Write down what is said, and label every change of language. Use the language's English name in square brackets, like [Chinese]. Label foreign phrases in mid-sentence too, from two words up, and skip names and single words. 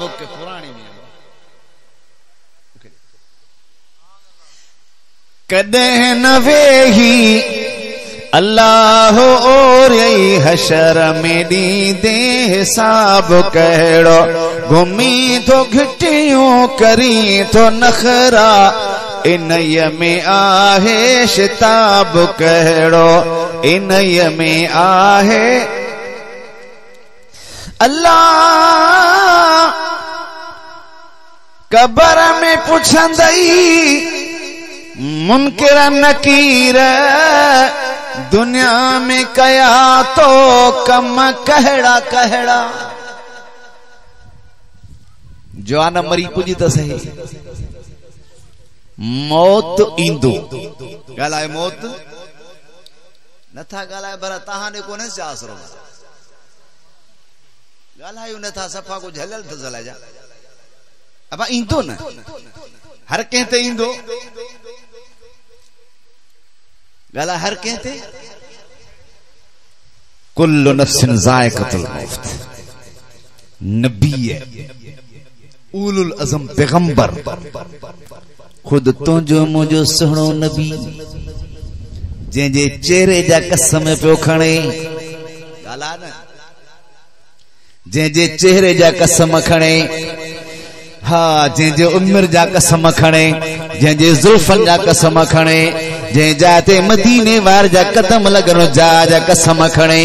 [Sindhi] पुराणी में कॾहिं न वेही अल्लाह और हशर में ॾींदे हिसाब कहिड़ो, घुमी तो घिटियूं करी तो नखरा, इन में आहे शिताब कहिड़ो, इन में आहे। अल्लाह कबर में पुछंदई मुनकिर नकीर, दुनिया में कया तो कम कहड़ा कहड़ा। जवान मरी पुजी त सही, मौत ईंदो। ॻाल्हाए मौत नथा ॻाल्हाए पर तहां ॾे कोन्हे छा आसरो? ॻाल्हायूं नथा, सफ़ा को झलियल त ज़ला जा। अब ईंदो न, हर कंहिं ते ईंदो। गाला हर कहते [Arabic] كل نفس ذائقة الموت. [Sindhi] नबी उलुल अज़म पैगंबर खुद तुंहिंजो मुंहिंजो सुहिणो नबी, जंहिंजे चेहरे जा कसम पियो खणे। गाला न, जंहिंजे चेहरे जा कसम खणे, हाँ, जंहिंजे उमिरि जा कसम खणे, जंहिंजे ज़ुल्फ़नि जा कसम खणे, जंहिं जाते मदीने वार जा कदम लगनो जा कसम खणे।